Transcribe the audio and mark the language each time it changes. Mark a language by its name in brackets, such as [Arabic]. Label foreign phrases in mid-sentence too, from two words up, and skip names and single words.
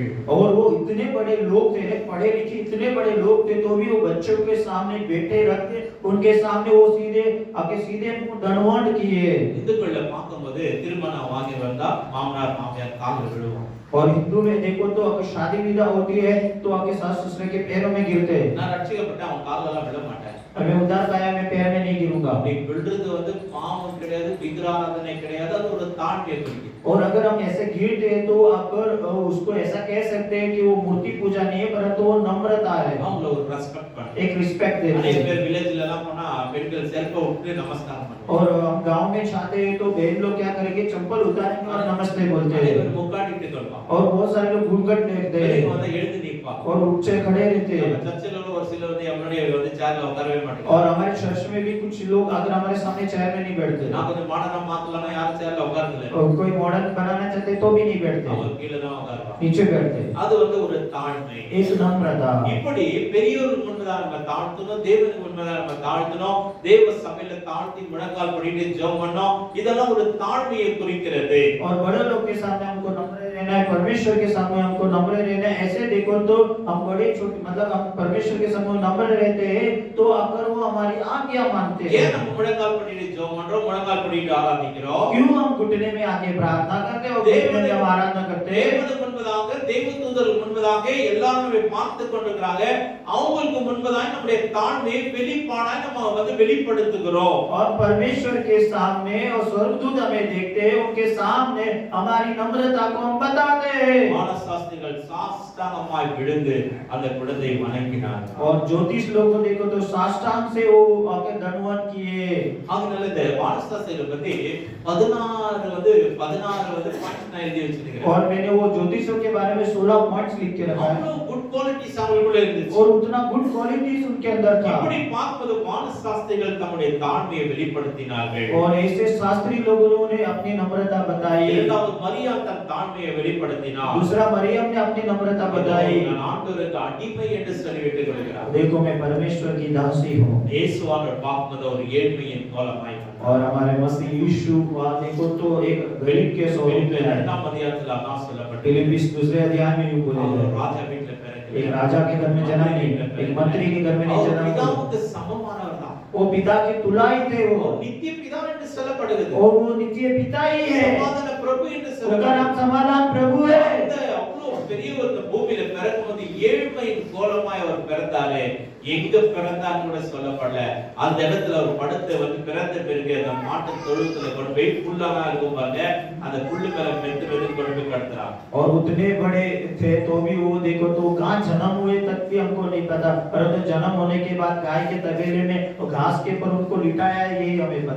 [Hindi] और वो इतने बड़े लोग थे, पढ़े लिखे इतने बड़े लोग थे, तो भी वो बच्चों के सामने बैठे रखते, उनके सामने वो सीधे दंडवत किए। [Tamil] இந்துக்கள்ல பார்க்கும்போது திருமணம் வாங்கி வந்தா மாமனார் மாமியார் காலில் விழுவோம். [Hindi] और हिंदू में देखो तो अगर शादी विदा होती है तो आपके सास ससुर के पैरों में गिरते हैं। [Tamil] நான் ரட்சிக்கப்பட்ட அவன் கால்ல எல்லாம் விழ மாட்டேன். [Hindi] मैं उद्धार पाया, मैं पैर में नहीं गिरूंगा। [Tamil] அப்படி விழுறது வந்து பாவம் கிடையாது, விக்கிராராதனை கிடையாது, அது ஒரு தாழ்மையை குறிக்குது. [Hindi] और अगर हम ऐसे गिरते हैं तो अगर उसको ऐसा कह सकते हैं कि वो मूर्ति पूजा नहीं है, परंतु वो नम्रता है, [Tamil] அவங்கள ஒரு ரெஸ்பெக்ட் பண்ணு. [Hindi] एक रिस्पेक्ट देते [Tamil] நிறைய [Hindi] हैं। [Tamil] பேர் வில்லேஜ்ல எல்லாம் போனா பெண்கள் செருப்பை விட்டு நமஸ்காரம் பண்ணுவாங்க. [Hindi] और हम गांव में चाहते हैं तो बहन लोग क्या करेंगे, चप्पल उतारेंगे और नमस्ते बोलते [Tamil] நிறைய [Hindi] हैं। [Tamil] பேர் முக்காடிட்டு சொல்வாங்க. [Hindi] और बहुत सारे लोग घूंघट लेते [Tamil] பெரியவங்க [Hindi] हैं [Tamil] வந்து எழுந்து நிப்பாங்க. [Hindi] और उठ से खड़े रहते [Tamil] நம்ம [Hindi] हैं। [Tamil] சர்ச்சில் உள்ள ஒரு சிலர் வந்து நம்மளுடைய வந்து சேர்ல உட்காரவே மாட்டாங்க. [Hindi] और हमारे चर्च में भी कुछ लोग अगर हमारे सामने चेयर में नहीं बैठते, [Tamil] நான் கொஞ்சம் மாடர்னா மாத்தலன்னா யாரும் சேர்ல உட்கார்றது இல்ல. [Hindi] और कोई मॉडर्न बनाना चाहते तो भी नहीं बैठते, [Tamil] அவங்க கீழ தான் உட்காருவாங்க. [Hindi] नीचे बैठते। [Tamil] அது வந்து ஒரு தாழ்மை. [Hindi] एक नम्रता। [Tamil] இப்படி பெரியோருக்கு முன்பதாக நம்ம தாழ்த்தணும், தேவனுக்கு முன்பதாக நம்ம தாழ்த்தணும், தேவ சபையில தாழ்த்தி முழங்கால் படிட்டு ஜெபம் பண்ணோம். இதெல்லாம் ஒரு தாழ்மையை குறிக்கிறது. [Hindi] और बड़े लोग के सामने हमको नम्र रहना है, परमेश्वर के सामने हमको नम्र रहना है। ऐसे देखो तो हम बड़े छोटे मतलब हम परमेश्वर के सामने नम्र रहते हैं तो अगर वो हमारी आज्ञा मानते [Tamil] ஏன் [Hindi] हैं। [Tamil] நம்ம முழங்கால் படிட்டு ஜெபம் பண்றோம், முழங்கால் படிட்டு ஆராதிக்கிறோம்? [Hindi] क्यों हम घुटने में आके प्रार्थना करते हैं और घुटने में हम आराधना करते हैं? [Tamil] தேவனுக்கு முன்பதாக, தேவதூதருக்கு முன்பதாக எல்லாரும் பார்த்து கொண்டிருக்கிறாங்க. அவங்களுக்கு முன்பதாக நம்முடைய தாழ்மையை வெளிப்பாடாய் நம்ம வந்து வெளிப்படுத்துகிறோம். [Hindi] और परमेश्वर के सामने और स्वर्गदूत हमें देखते हैं, उनके सामने हमारी नम्रता को हम बताते हैं। [Tamil] மானசாஸ்திரிகள் சாஷ்டாங்கமாய் விழுந்து அந்த குழந்தையை வணங்கினார்கள். [Hindi] और ज्योतिष लोग को देखो तो साष्टांग से वो आके दंडवत किए। [Tamil] அதனால இந்த மானசாஸ்திரிகளை பத்தி 16 பாயிண்ட்ஸ் நான் எழுதி வச்சிருக்கேன். [Hindi] और मैंने वो ज्योतिषों के बारे में 16 पॉइंट्स लिख के रखा है। [Tamil] அவ்வளவு [English] good qualities [Tamil] அவங்களுக்குள்ள இருந்துச்சு. [Hindi] और उतना [English] good qualities [Hindi] उनके अंदर था। [Tamil] இப்படி பார்க்கும்போது மானசாஸ்திரிகள் தம்முடைய தாழ்மையை வெளிப்படுத்தினார்கள். [Hindi] और ऐसे शास्त्री लोगों ने अपनी नम्रता बताई। [Tamil] இரண்டாவது மரியா தன் தாழ்மையை வெளிப்படுத்தினார். [Hindi] दूसरा मरियम ने अपनी नम्रता बताई। [Tamil] நான் ஆண்டவருக்கு அடிமை என்று சொல்லிவிட்டு கொள்கிறார். [Hindi] देखो मैं परमेश्वर की दासी हूँ। [Tamil] இயேசுவானவர் பார்க்கும்போது ஒரு ஏழ்மையின் கோலமாய் [Hindi] और हमारे मसीह यीशु वहाँ देखो तो एक गरीब के स्वरूप में है। [Tamil] இரண்டாம் அதிகாரத்தில் அதான் சொல்லப்பட்டது. [Hindi] फिलिप्पिस दूसरे अध्याय में यूं बोले [Tamil] அவர் [Hindi] हैं, [Tamil] ராஜா வீட்டில் பிறக்கிறார். [Hindi] एक राजा के घर में जन्म नहीं, एक मंत्री के घर में नहीं [Tamil] அவர் [Hindi] जन्म लिया। [Tamil] பிதாவுக்கு சமமானவர் தான். [Hindi] वो पिता के तुलाई थे वो, [Tamil] அவர் நித்திய பிதா என்று சொல்லப்படுகிறது. [Hindi] और वो नित्य पिता ही है। [Tamil] சமாதான பிரபு என்று [Hindi] उनका [Tamil] சொல்லப்படுகிறது. [Hindi] नाम समाधान प्रभु है। [Tamil] அந்த அவ்வளவு பெரிய ஒரு பூமியில பிறக்கும்போது ஏழ்மையின் கோலமாய் அவர் பிறந்தாரே, எங்க பிறந்தான்னு கூட சொல்லப்படல. அந்த இடத்துல அவர் படுத்து வந்து பிறந்த பிறகு அந்த மாட்டு தொழுத்துல கொண்டு போய் புல்லெல்லாம் இருக்கும் பாருங்க, அந்த புல்லு மேல மெத்து மெத்து கொண்டு போய் கிடத்துறான். [Hindi] और उतने बड़े थे तो भी वो देखो तो कहाँ जन्म हुए तक भी हमको नहीं पता, परंतु जन्म होने के बाद गाय के तबेले में घास के ऊपर उनको लिटाया, यही हमें पता